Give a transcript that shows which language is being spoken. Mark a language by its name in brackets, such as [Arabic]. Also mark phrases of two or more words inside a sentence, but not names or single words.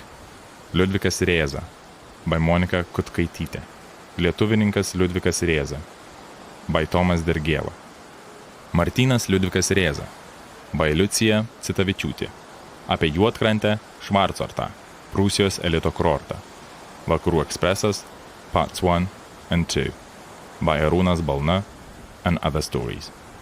[Lithuanian] Liudvikas Rėza by Monika Kutkaitytė. Lietuvininkas Liudvikas Rėza by Tomas Dergėla. Martynas Liudvikas Rėza by Liucija Citavičiūtė. Apie Juodkrantę, Schwarzortą, Prūsijos elito kurortą. Vakarų ekspresas, [English] Parts 1 and 2 by Arūnas Balna and other stories.